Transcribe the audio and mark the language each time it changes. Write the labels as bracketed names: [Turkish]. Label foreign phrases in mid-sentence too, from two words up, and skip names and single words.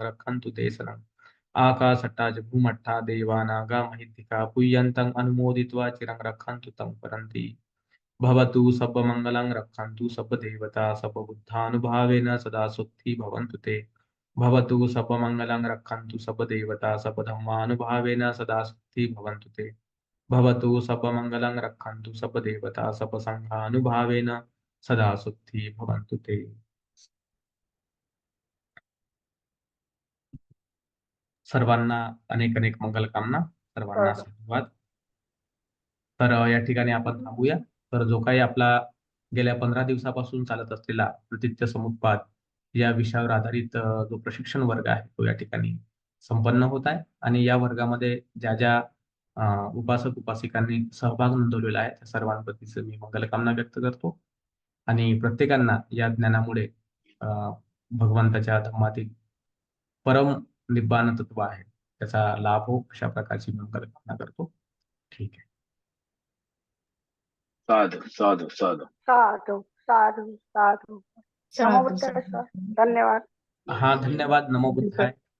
[Pali] रक्षन्तु देशनम् आकाशट्टा च भूमट्टा देवा नागा महिद्धिका पुय्यन्तं अनुमोदित्वा चिरं रक्षन्तु तं परन्ति भवतु सर्वमङ्गलं रक्षन्तु सर्वदेवता सर्वबुद्धानुभावेन सदा सुखी भवन्तु ते भवतु सर्वमङ्गलं रक्षन्तु सर्वदेवता सर्वधर्मानुभावेन सदा सुखी भवन्तु ते भवतु सर्वमङ्गलं रक्षन्तु सर्वदेवता सर्वसङ्घानुभावेन सदा सुखी भवन्तु ते. [Marathi] सर्वांना अनेक अनेक मंगलकामना. सर्वांना धन्यवाद. तर या ठिकाणी आपण थांबूया. तर जो काही आपला गेल्या 15 दिवसापासून चालत असलेला प्रतीच्य समुत्पाद या विषयावर आधारित जो प्रशिक्षण वर्ग आहे तो या ठिकाणी संपन्न होत आहे आणि या वर्गामध्ये ज्या ज्या उपासक उपासिकांनी सहभाग नोंदवलेला आहे त्या सर्वांप्रतीच मी मंगलकामना व्यक्त करतो आणि प्रत्येकांना या ज्ञानामुळे भगवंताच्या धर्मातील परम निब्बाण तत्व आहे त्याचा लाभ हो अशा प्रकारची मंगलकामना करतो. ठीक आहे. [Pali] साधु साधु साधु साधु साधु साधु. नमो साधू बुद्धाय. साधू. [Marathi] धन्यवाद. हा, धन्यवाद. [Pali] नमो बुद्धाय.